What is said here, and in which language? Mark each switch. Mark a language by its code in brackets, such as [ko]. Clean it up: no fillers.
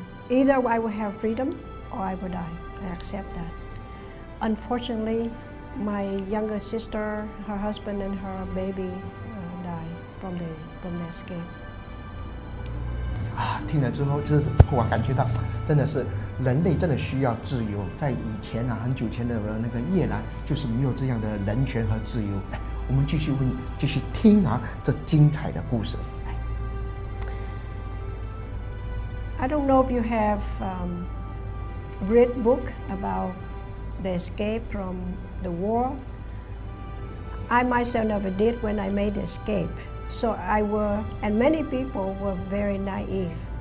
[en] Either I will have freedom or I will die. I accept that. Unfortunately, my younger sister, her husband and her baby died from the escape. [zh] 听了之后，就是我感觉到，真的是人类真的需要自由。在以前很久前的那个越南，就是没有这样的人权和自由。我们继续听这精彩的故事。 [en] I don't know if you have read book about the escape from the war. I myself never did when I made the escape. So and many people were very naive.